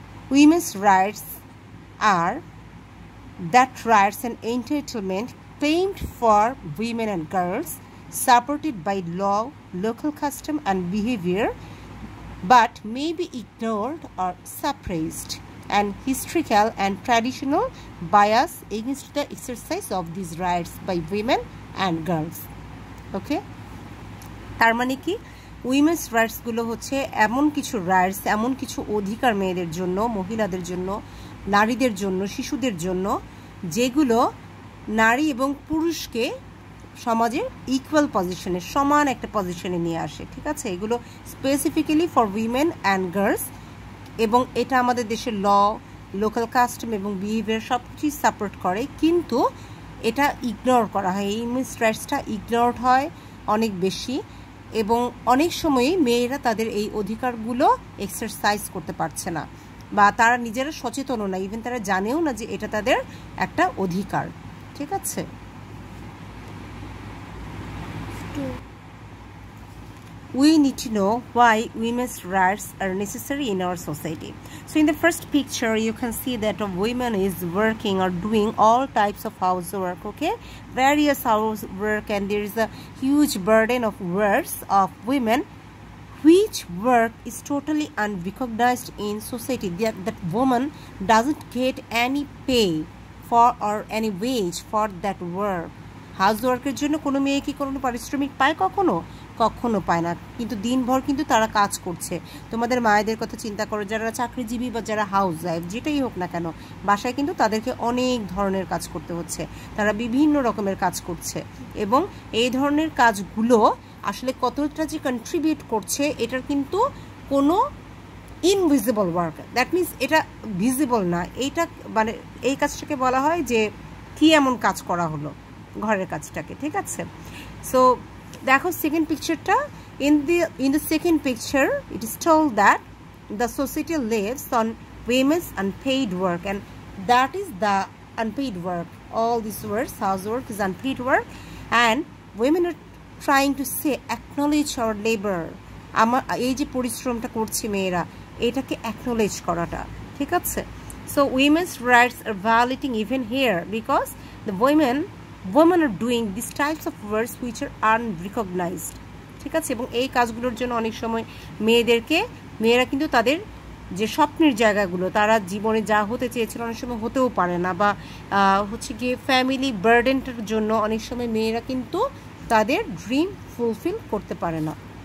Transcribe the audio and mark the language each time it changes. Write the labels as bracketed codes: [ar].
[en] Women's rights are that rights and entitlement claimed for women and girls, supported by law, local custom and behavior, but may be ignored or suppressed, and historical and traditional bias against the exercise of these rights by women and girls. [bn] Okay, তার মানে কি women's রাইটসগুলো হচ্ছে এমন কিছু rights, এমন কিছু অধিকার মেয়েদের জন্য, মহিলাদের জন্য, নারীদের জন্য, শিশুদের জন্য, যেগুলো নারী এবং পুরুষকে সমাজের ইকুয়াল পজিশনে, সমান একটা পজিশনে নিয়ে আসে। ঠিক আছে, এগুলো specifically for women and girls, এবং এটা আমাদের দেশের ল, লোকাল কাস্টম এবং বিহেভিয়ার সব কিছুই সাপোর্ট করে, কিন্তু এটা ইগনোর করা হয়। এই উইমেন্স রাইটসটা ইগনোরড হয় অনেক বেশি, এবং অনেক সময়ই মেয়েরা তাদের এই অধিকারগুলো এক্সারসাইজ করতে পারছে না, বা তারা নিজেরা সচেতনও না, ইভেন তারা জানেও না যে এটা তাদের একটা অধিকার। ঠিক আছে, [en] we need to know why women's rights are necessary in our society. So in the first picture you can see that a woman is working or doing all types of housework, okay, various housework, and there is a huge burden of works of women which work is totally unrecognized in society. That woman doesn't get any pay for or any wage for that work. [bn] হাউসওয়ার্কের জন্য কোনো মেয়ে কি কোনো পারিশ্রমিক পায়? কখনো পায় না, কিন্তু দিনভর কিন্তু তারা কাজ করছে। তোমাদের মায়েদের কথা চিন্তা করো, যারা চাকরিজীবী বা যারা হাউস ওয়াইফ, যেটাই হোক না কেন, বাসায় কিন্তু তাদেরকে অনেক ধরনের কাজ করতে হচ্ছে, তারা বিভিন্ন রকমের কাজ করছে, এবং এই ধরনের কাজগুলো আসলে কতটা যে কন্ট্রিবিউট করছে এটার কিন্তু কোনো ইনভিজিবল ওয়ার্ক, দ্যাট মিনস এটা ভিজিবল না। এইটা মানে এই কাজটাকে বলা হয় যে কি এমন কাজ করা হলো ঘরের কাজটাকে। ঠিক আছে, [en] So দেখো second পিকচারটা। in the second picture it is told that the society lives on women's unpaid work, and that is the unpaid work. All these words, housework is unpaid work, and women are trying to say acknowledge our labor. [bn] আমার এই যে পরিশ্রমটা করছি মেয়েরা, এটাকে acknowledge করাটা। ঠিক আছে, [en] so women's rights are violating even here because the women are doing these types of works which are unrecognized. [bn] ঠিক আছে, এবং এই কাজগুলোর জন্য অনেক সময় মেয়েরা কিন্তু তাদের যে স্বপ্নের জায়গাগুলো, তারা জীবনে যা হতে চেয়েছিল অনেক সময় হতেও পারে না, বা হচ্ছে গিয়ে ফ্যামিলি বার্ডেনটার জন্য অনেক সময় মেয়েরা কিন্তু তাদের ড্রিম ফুলফিল করতে পারে না।